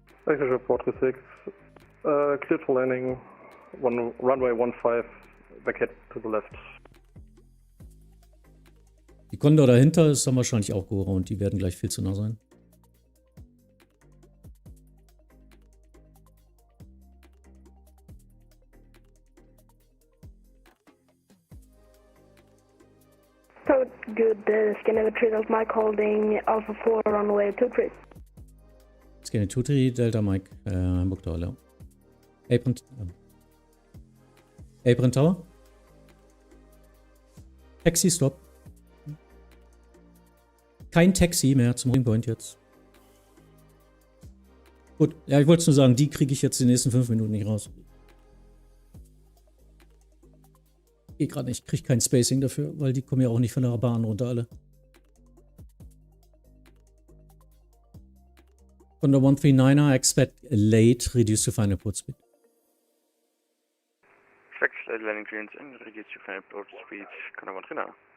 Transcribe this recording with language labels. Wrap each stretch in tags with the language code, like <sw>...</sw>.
<en>Exit 436, clear for landing, runway 15, vacate to the left.</en> <de>Die Condor dahinter ist dann wahrscheinlich auch go-around, die werden gleich viel zu nah sein.</de> <en>So good, Scandinavia 3 Delta Mike holding Alpha 4 runway 23. Scandinavia 23 Delta Mike, Hamburg Tower, ja. Apron Tower. Taxi Stop.</en> <de>Kein Taxi mehr zum Ringpoint jetzt. Gut, ja, ich wollte es nur sagen, die kriege ich jetzt die nächsten 5 Minuten nicht raus. Geht gerade nicht, kriege kein Spacing dafür, weil die kommen ja auch nicht von der Bahn runter alle. Von der 139er,</de> <en>expect late, reduce to final approach speed. Flex landing clearance and reduce to final approach speed, Condor 139.</en>